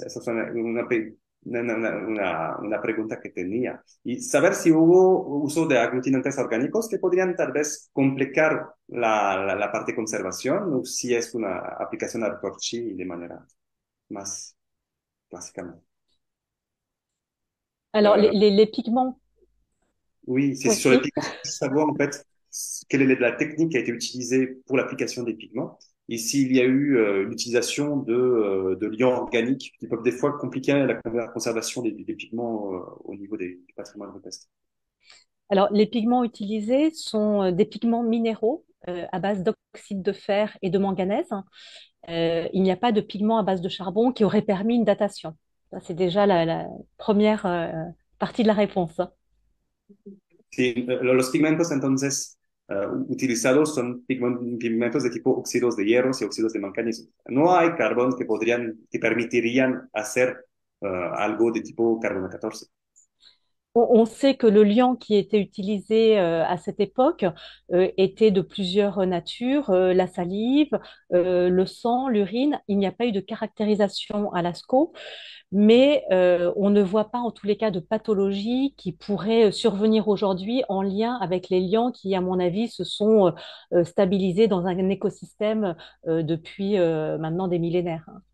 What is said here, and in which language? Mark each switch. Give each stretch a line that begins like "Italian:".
Spanish: Esa es una pregunta que tenía. Y saber si hubo uso de aglutinantes orgánicos que podrían tal vez complicar la parte de conservación o si es una aplicación al torchí de manera más clásica.
French: Alors, les pigments, Oui, c'est oui, sur les oui. pigments, savoir en fait quelle est la technique qui a été utilisée pour l'application des pigments et s'il y a eu l'utilisation de liants organiques qui peuvent des fois compliquer la conservation des pigments au niveau du patrimoine rupestre. Alors, les pigments utilisés sont des pigments minéraux à base d'oxyde de fer et de manganèse. Il n'y a pas de pigments à base de charbon qui auraient permis une datation. Ça, c'est déjà la première partie de la réponse.
Spanish: Sí, los pigmentos entonces utilizados son pigmentos de tipo óxidos de hierros y óxidos de manganeso. No hay carbón que permitirían hacer algo de tipo carbono 14.
French: On sait que le liant qui était utilisé à cette époque était de plusieurs natures, la salive, le sang, l'urine. Il n'y a pas eu de caractérisation à Lascaux, mais on ne voit pas en tous les cas de pathologie qui pourrait survenir aujourd'hui en lien avec les liants qui, à mon avis, se sont stabilisés dans un écosystème depuis maintenant des millénaires.